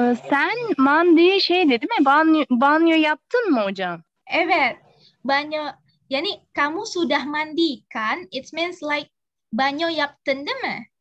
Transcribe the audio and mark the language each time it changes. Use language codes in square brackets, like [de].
[tr] sen mandi şeydi değil mi? Banyo yaptın mı hocam? Evet. Banyo. Yani [id] kamu sudah mandi kan? [en] It means like [tr] banyo yaptın değil mi?